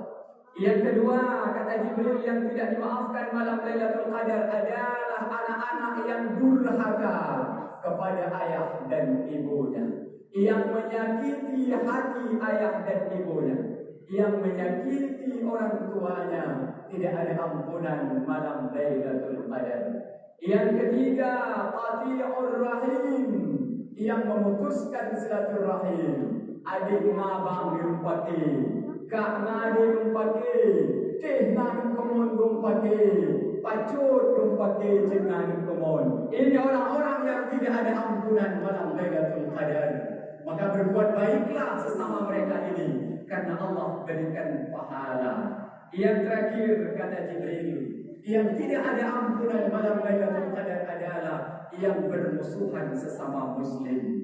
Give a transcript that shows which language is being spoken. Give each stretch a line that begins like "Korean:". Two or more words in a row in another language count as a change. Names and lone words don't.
Indonesian: Yang kedua, kata Jibril, yang tidak dimaafkan malam Lailatul Qadar adalah anak-anak yang durhaka kepada ayah dan ibunya, yang menyakiti hati ayah dan ibunya, yang menyakiti orang tuanya, tidak ada ampunan malam Lailatul Qadar. Yang ketiga,
Arabic: qati'ur rahim,
Indonesian: yang memutuskan silaturahim. Adik ngabang diumpati, kak ngadi diumpati, teh ngadi kemon diumpati, pacut diumpati, jengan kemon. Ini orang-orang yang tidak ada ampunan malam Lailatul Qadar. Maka berbuat baiklah sesama mereka ini, karena Allah berikan pahala. Yang terakhir, kata Jibril, yang tidak ada ampunan malam Lailatul Qadar adalah yang bermusuhan sesama muslim.